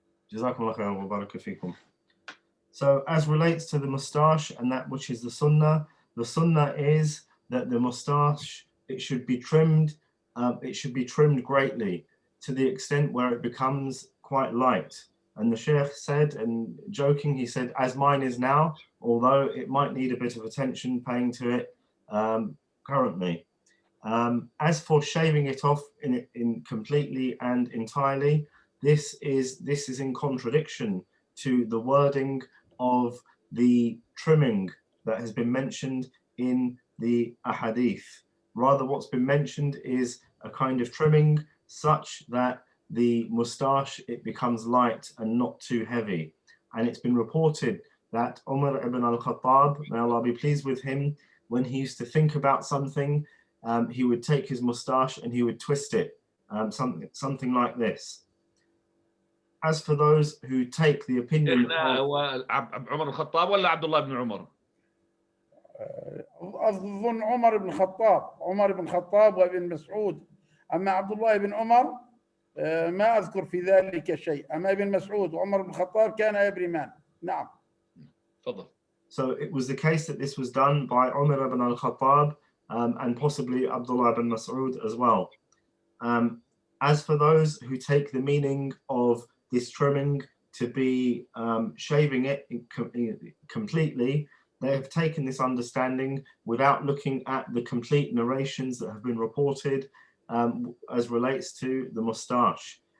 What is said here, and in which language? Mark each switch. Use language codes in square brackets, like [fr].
[ar] جزاكم الله خيرا وبارك فيكم. [en] So as relates to the moustache and that which is the sunnah is that the moustache, it should be trimmed greatly to the extent where it becomes quite light. And the Shaykh said, and joking, he said, as mine is now, although it might need a bit of attention paying to it currently. As for shaving it off in completely and entirely, this is in contradiction to the wording of the trimming that has been mentioned in the ahadith. Rather, what's been mentioned is a kind of trimming such that the moustache, it becomes light and not too heavy. And it's been reported that Umar ibn al-Khattab, may Allah be pleased with him, when he used to think about something, he would take his moustache and he would twist it, something like this. As for those who take the opinion of [ar] عمر الخطاب ولا عبد الله بن عمر؟ أظن عمر بن الخطاب وابن مسعود. أما عبد الله بن عمر ما أذكر في ذلك شيء. أما ابن مسعود وعمر بن الخطاب كان يبرمان. نعم. تفضل. [en] So it was the case that this was done by Umar ibn al-Khattab and possibly Abdullah ibn Mas'ud as well. As for those who take the meaning of this trimming to be shaving it completely, they have taken this understanding without looking at the complete narrations that have been reported as relates to the moustache.